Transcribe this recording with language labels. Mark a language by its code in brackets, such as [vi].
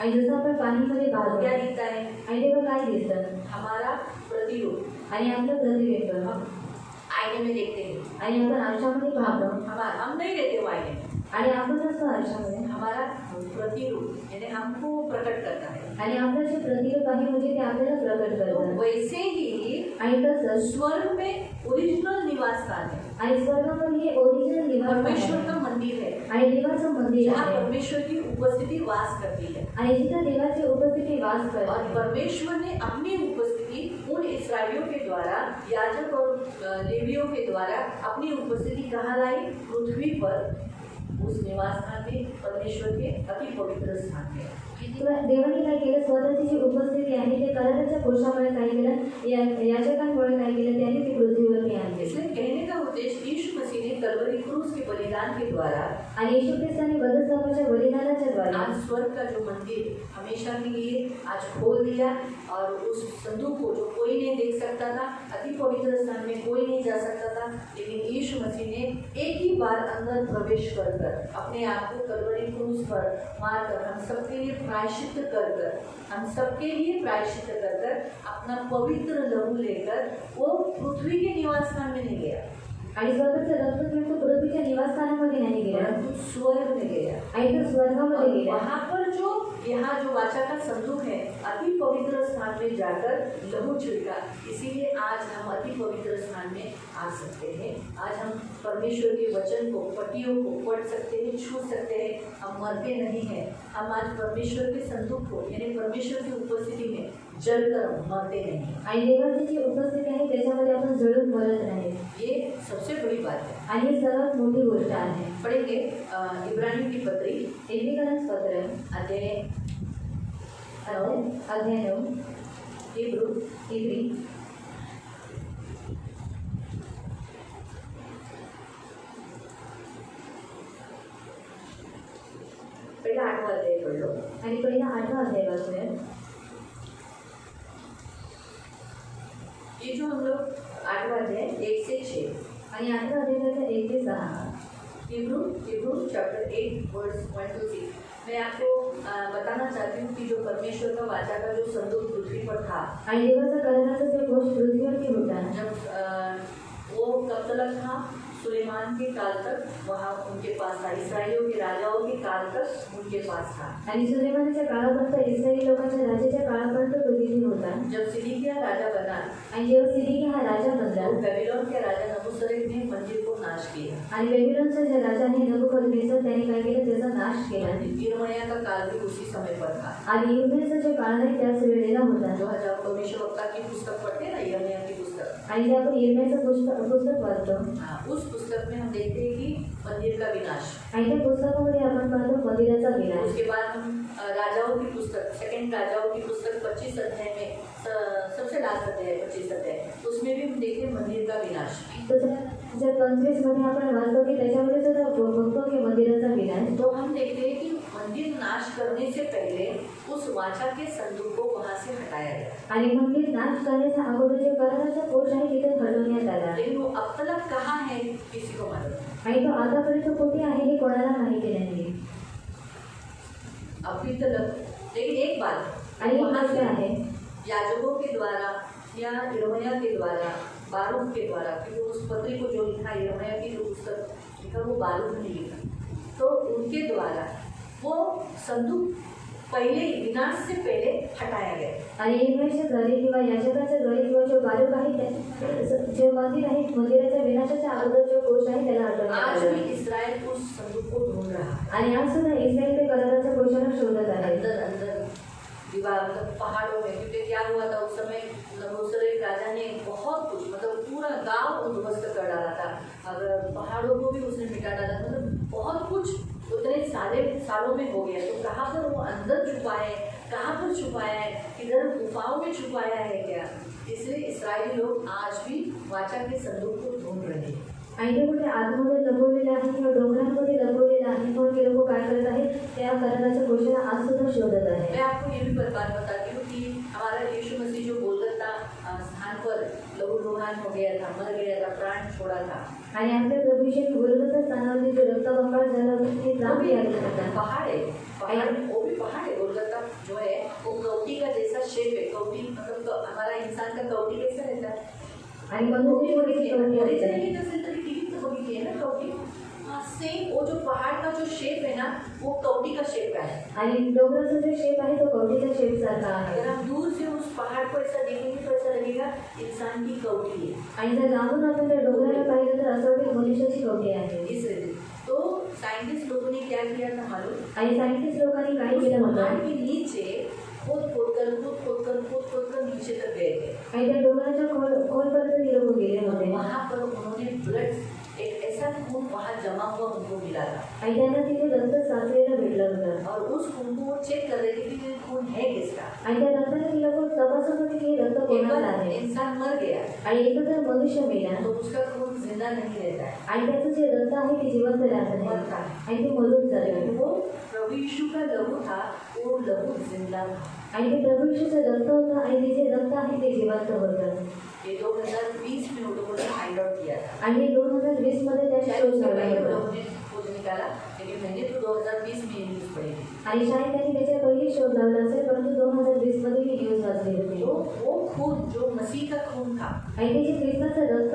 [mr] आणि जसं आपण पाणीमध्ये पाहतो [hi] क्या दिखता है, [mr] आणि तेव्हा काय दिसतं, [hi] हमारा प्रतिरूप. [mr] आणि आपलं प्रतिबिंब. [hi] हम आईने में देखते हैं, [mr] आणि आपण आरशामध्ये पाहतो [hi] हम नहीं रहते वो आईने में, [mr] आणि आपण असतो आरशामध्ये [hi] हमारा प्रतिरूप यानी हमको प्रकट करता है. [mr] आणि आपलं जे प्रतिरूप आहे म्हणजे ते आपल्याला प्रकट [hi] तो [mr] करतं. [hi] वैसे ही [mr] आणि तसंच [hi] स्वर्ग में ओरिजिनल निवास स्थान है, [mr] आणि स्वर्गामध्ये हे ओरिजिनल निवास [hi] परमेश्वर [mr] आहे [hi] का मंदिर है [mr] आणि देवाचं मंदिर [hi] जहाँ [mr] आहे [hi] परमेश्वर की उपस्थिति वास करती है. [mr] आणि जिथं देवाची उपस्थिती वास [hi] और [mr] करते. [hi] परमेश्वर ने अपनी उपस्थिति उन इस्राएलियों के द्वारा, याजक और लेवियों के द्वारा अपनी उपस्थिति कहाँ लाई, पृथ्वी पर उस निवास स्थान में, परमेश्वर के अति पवित्र स्थान में. [mr] तुला देवाने काय केलं, स्वतःची जी उपस्थिती आहे ते कराराच्या कोशामुळे काय केलं, याचकांमुळे काय केलं, त्यांनी ती पृथ्वीवरती कल्पने आहे. [hi] इसलिए कहने का उद्देश्य यीशु मसीह ने कलवरी क्रूस के बलिदान के द्वारा [mr] आणि येशू ख्रिस्ताने बलिदानाच्या बलिदानाच्या द्वारे [hi] आज स्वर्ग का जो मंदिर हमेशा के लिए आज खोल दिया और उस संदूक को जो कोई नहीं देख सकता था, अति पवित्र स्थान में कोई नहीं जा सकता था, लेकिन यीशु मसीह ने एक ही बार अंदर प्रवेश कर अपने आप को कलवरी क्रूस पर मारकर हम सबके लिए प्रायश्चित कर हम सबके लिए प्रायश्चित कर अपना पवित्र लहू लेकर वो पृथ्वी के निवास स्थान में नहीं गया [mr] आणि स्वतःचं रक्त घेऊन तो पृथ्वीच्या निवासस्थानामध्ये नाही गेला, [hi] परंतु स्वर्ग में गया [mr] आणि तो स्वर्गामध्ये गेला. [hi] वहाँ पर जो यहाँ जो वाचा का संदूक है अति पवित्र स्थान में जाकर लहू छिड़का, इसीलिए आज हम अति पवित्र स्थान में आ सकते हैं. आज हम परमेश्वर के वचन को पट्टियों को पढ़ सकते हैं, छू सकते हैं, हम मरते नहीं हैं. हम आज परमेश्वर के संदूक को यानी परमेश्वर की उपस्थिति में जलकर मरते नहीं. [mr] आणि देवाची जी उपस्थिती आहे त्याच्यामध्ये आपण जळून मरत नाही. [hi] ये सबसे बड़ी बात है [mr] आणि ही सर्वात मोठी गोष्ट आहे. [hi] पढ़ेंगे इब्रानियों की पत्री [mr] इब्रिकरांस पत्र [hi] अध्याय 9 हिब्रू [mr] इब्री [hi] पहला 8वां अध्याय पढ़ लो. [mr] आणि पहिला 8वां अध्याय वाचूया. [hi] ये जो हम लोग 8वां अध्याय 1 से 6 [mr] आणि 8वां अध्यायाचा 1 ते 6 [hi] हिब्रू चैप्टर 8 वर्स 1 to 6. मैं आपको बताना चाहती हूँ कि जो परमेश्वर का वाचा का जो संदूक पृथ्वी पर था, [mr] आणि देवाचा कराराचा जो घोष पृथ्वीवरती होता, [hi] जब वो कब तक था, सुलेमान के काल तक वहाँ उनके पास था, इसराइलियों के राजाओं के काल तक उनके पास था. [mr] आणि सुलेमानाच्या काळापर्यंत इस्रायली लोकांच्या राजाच्या काळापर्यंत तो तिथे होता. [hi] जब सिदकिय्याह राजा बना [mr] आणि जेव्हा सिदकिय्याह हा राजा बनला, [hi] तो बेबीलोन के राजा नबूसरेत ने मंदिर को नाश किया. [mr] आणि बेबीलोनचा जे राजा आहे नबूकदनेस्सर त्याने काय केलं, त्याचा नाश केला. [hi] यिर्मयाह का काल भी उसी समय पर था. [mr] आणि यिर्मयाहचा जो काळ आहे त्याच वेळेला होता. [hi] जो हजार भविष्यवक्ता की पुस्तक पढ़ते हैं ना, यिर्मयाह की पुस्तक, [mr] आणि जे आपण यिर्मयाहचं पुस्तक वाचतो, [hi] उस पुस्तक में हम देखते हैं कि मंदिर का विनाश. [mr] आणि त्या पुस्तकामध्ये आपण पाहतो मंदिराचा विनाश. [hi] उसके बाद हम राजाओं की पुस्तक, सेकंड राजाओं की पुस्तक 25 अध्याय में सबसे लास्ट अध्याय 25 अध्याय, उसमें भी हम देखते हैं मंदिर का विनाश. [mr] जर 25 मध्ये आपण वाचतो की त्याच्यामध्ये सुद्धा बघतो की मंदिराचा विनाश. [hi] तो हम देखते हैं कि मंदिर नाश करने से पहले उस वाचा के संदूक को वहाँ से हटाया गया. [mr] आणि मंदिर नाश करण्याच्या अगोदर जे कराराचा कोष आहे तिथे हटवण्यात आला. [hi] लेकिन वो अब तक कहाँ है किसी को मालूम नहीं. [mr] आणि तो आतापर्यंत कुठे आहे हे कोणाला माहिती नाही. [hi] अभी तक. लेकिन एक बात, [mr] आणि [hi] वहाँ [mr] असं [hi] से [mr] आहे [hi] याजकों के द्वारा या यिर्मयाह के द्वारा, बारूक के द्वारा, क्योंकि उस पत्री को जो लिखा, यिर्मयाह की जो पुस्तक लिखा वो बारूक ने लिखा, तो उनके द्वारा वो संदूक पहले विनाश से पहले हटाया गया. [mr] आणि यिर्मयाहच्या द्वारे किंवा याजकाच्या द्वारे किंवा जो बारूक आहे जे मंदिर आहे मंदिराच्या विनाशाच्या अगोदर जो कोष आहे त्याला हटवण्यात [hi] आज [mr] आला. [hi] भी इसराइल उस संदूक को ढूंढ रहा है. आणि आज सुद्धा इस्रायल ते कराराच्या कोशाला शोधत आहे. अंदर अंदर दीवार मतलब पहाड़ों में, क्योंकि क्या हुआ था उस समय नबूसरेत राजा ने बहुत कुछ मतलब पूरा गांव उद्ध्वस्त कर डाला था. अगर पहाड़ों को भी उसने मिटा डाला, मतलब बहुत कुछ उतने सारे सालों में हो गया. तो कहाँ पर वो अंदर छुपाया है, कहाँ पर छुपाया है, किधर गुफाओं में छुपाया है क्या. इसलिए इस्राएली लोग आज भी वाचा के संदूक को ढूंढ रहे हैं. [mr] आणि ते कुठे आतमध्ये लपवलेले आहे किंवा डोंगरांमध्ये लपवलेले आहे, म्हणून ते लोक काय करत आहे, त्या कराराच्या घोषणा आज सुद्धा शोधत आहे. [hi] मैं आपको ये भी बात बताती हूँ कि हमारा यीशु मसीह जो गोलगत्ता स्थान पर लहूलुहान हो गया था, मर गया था, प्राण छोड़ा था. [mr] आणि आपल्या प्रभू येशू गोलगत्ता स्थानावरती जो रक्तबंबाळ झाला होता ते प्राण त्यागले होता. [hi] पहाड़ है, पहाड़ वो भी पहाड़ है. गोलगत्ता जो है वो कौटी का जैसा शेप है. कौटी मतलब हमारा इंसान का कौटी कैसा रहता है, [mr] आणि मनुष्य ओरिजिनली नसेल तरी टीव्हीत बघितली आहे ना कौटी. [hi] सेम वो जो पहाड़ का जो शेप है ना, वो कौटी का शेप का है. [mr] आणि डोंगराचा जो शेप आहे तो कवटीच्या शेप सारखा आहे. [hi] अगर हम दूर से उस पहाड़ को ऐसा देखेंगे तो ऐसा लगेगा इंसान की कौटी है. [mr] आणि जर लांबून आपण त्या डोंगराला पाहिलं तर असं वाटेल मनुष्याची कवटी आहे. [hi] इसलिए तो साइंटिस्ट लोगों ने क्या किया था मालूम, [mr] आणि सायंटिस्ट लोकांनी काय केलं [hi] पहाड़ [mr] होतं, [hi] के नीचे खोद कर नीचे तक गए थे. [mr] आणि त्या डोंगराच्या खोलपर्यंत ते लोक गेले [hi] और [mr] होते. [hi] वहाँ पर उन्होंने ब्लड, एक ऐसा खून वहाँ जमा हुआ उनको मिला था. [mr] आणि त्यांना तिथे रक्त साचलेलं भेटलं होतं. [hi] और उस खून को वो चेक कर रहे थे कि ये खून है किसका। [mr] आणि त्या रक्ताने ती लोक तपासत होते की हे रक्त [hi] एक [mr] कोणाचं [hi] बार [mr] आहे. [hi] इंसान मर गया [mr] आणि एकदा जर मनुष्य मेला [hi] तो उसका खून जिंदा नहीं रहता है, [mr] आणि त्याचं जे रक्त आहे ते जिवंत राहत नाही [hi] मरता है। [mr] आणि ते मरून जातं. [hi] वो प्रभु यीशु का लहू था, वो लहू जिंदा था। [mr] आणि ते प्रभू येशूचं रक्त होतं आणि ते जे रक्त आहे ते जिवंत होतं. [hi] ये 2020 में उन लोगों ने फाइंड आउट किया था। [mr] आणि 2020 मध्ये त्या [hi] शायद [mr] शोध [hi] उसके [mr] लावला [hi] पहले [mr] होता. [hi] लोगों ने खोज निकाला, लेकिन मैंने तो 2020 में ये न्यूज़ पढ़ी थी। [mr] आणि शायद त्यांनी त्याच्या पहिले शोध लावला असेल, परंतु 2020 मध्ये ही न्यूज वाचली होती. [hi] तो वो खून जो मसीह का खून था, [mr] आणि ते जे ख्रिस्ताचं रक्त